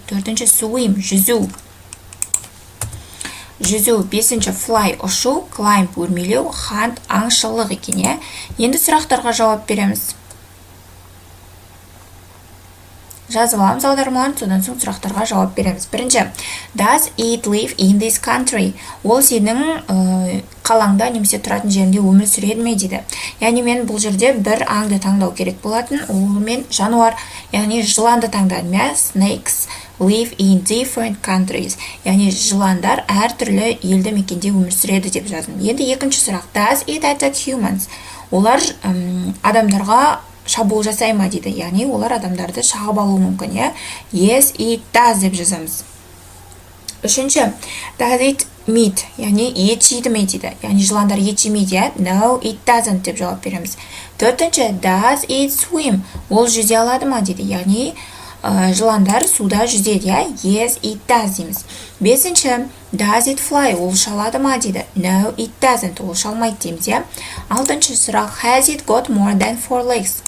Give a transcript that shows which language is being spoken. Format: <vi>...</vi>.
<kk>Төртінші swim, жүзу. Бесінші fly, ұшу. Climb, өрмелеу. Hunt, аңшылық екен. Енді сұрақтарға жауап береміз. Жазып аламыз аудармаларын, содан соң сұрақтарға жауап береміз.</kk> <en>Бірінші, does it live in this country?</en> <kk>Ол сенің қалаңда немесе тұратын жерінде өмір сүреді ме дейді. Яғни мен бұл жерде бір аңды таңдау керек болатын. Ол мен жануар, яғни жыланды таңдадым.</kk> <en>Snakes live in different countries.</en> <kk>Яғни жыландар әртүрлі елді мекенде өмір сүреді деп жаздым. Енді екінші сұрақ,</kk> <en>does it attack humans?</en> <kk>Олар адамдарға шабуыл жасай ма дейді. Яғни олар адамдарды шағып алуы мүмкін.</kk> <en>Yes, it does</en> <kk>деп жазамыз.</kk> <en>Үшінші, does it meat?</en> <kk>Яғни ет жейді ме дейді. Яғни жыландар ет жемейді.</kk> <en>No, it doesn't</en> <kk>деп жауап береміз.</kk> <en>Төртінші, does it swim?</en> <kk>Ол жүзе алады ма дейді. Яғни жыландар суда жүзеді.</kk> <en>Yes, it does дейміз. Бесінші, does it fly?</en> <kk>Ол шалады ма дейді.</kk> <en>No, it doesn't.</en> <kk>Ол шалмайды дейміз. Алтыншы сұрақ,</kk> <en>has it got more than 4 legs?</en>